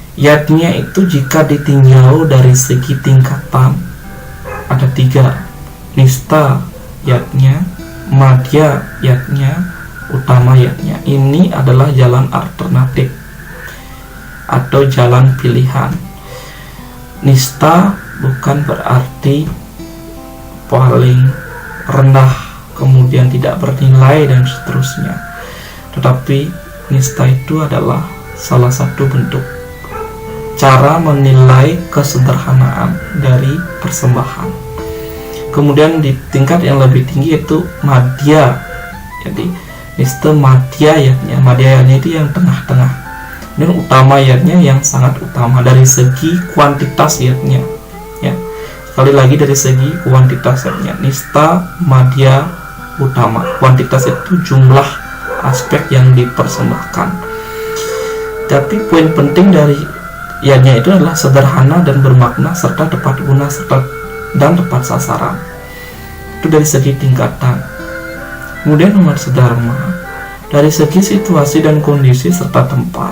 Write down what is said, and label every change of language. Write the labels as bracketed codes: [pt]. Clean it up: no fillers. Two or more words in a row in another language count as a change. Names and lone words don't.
[id] Yatnya itu jika ditinjau dari segi tingkatan ada 3: nista yatnya, madya yatnya, utama yatnya. Ini adalah jalan alternatif atau jalan pilihan. Nista bukan berarti paling rendah, kemudian tidak bernilai dan seterusnya, tetapi nista itu adalah salah satu bentuk cara menilai kesederhanaan dari persembahan. Kemudian di tingkat yang lebih tinggi itu madya. Jadi nista madya yatnya, madya yatnya itu yang tengah-tengah, dan utama yatnya yang sangat utama dari segi kuantitas yatnya, ya. Sekali lagi dari segi kuantitas yatnya, nista, madya, utama. Kuantitas itu jumlah aspek yang dipersembahkan. Tapi poin penting dari yatnya itu adalah sederhana dan bermakna serta tepat guna dan tepat sasaran. Itu dari segi tingkatan. Kemudian nomor sedharma, dari segi situasi dan kondisi serta tempat.